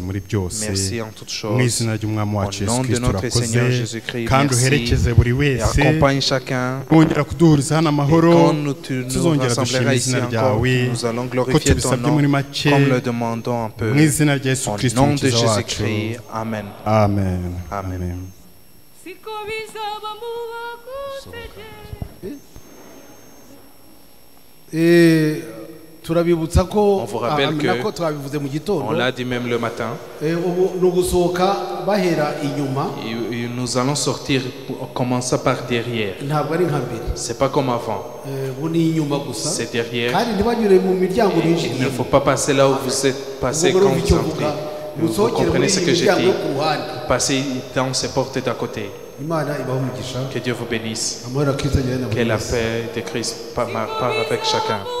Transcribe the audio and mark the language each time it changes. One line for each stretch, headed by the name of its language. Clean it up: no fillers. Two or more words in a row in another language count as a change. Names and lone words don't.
Kinyarwanda: muri byose mu izina ry'umwami wacu Yesu Kristo urakoze kandi uherekeze buri wese wongera kuduhuriza hano amahoro tuzongera dushima izina ryawe ko tubisabye muri make mu izina rya Yesu Kristo umukiza wacu amen amen amen. turabibutsa ko
French: on vous rappelle que
Kinyarwanda: twabivuze mu gitondo
French: on l'a dit même le matin
Kinyarwanda: nugusohoka bahera inyuma
French: nous allons sortir commencer par derrière
Kinyarwanda: ntabwo ari nka mbere
French: c'est pas comme avant
Kinyarwanda: ni inyuma gusa
French: c'est derrière
Kinyarwanda: kandi ntibanyure mu miryango binjiye
French: il ne faut pas passer là où vous êtes passé quand vous entrez vous comprenez ce que j'ai dit passez dans ces portes d'à côté. Que Dieu vous bénisse. Que la paix de Christ part avec chacun.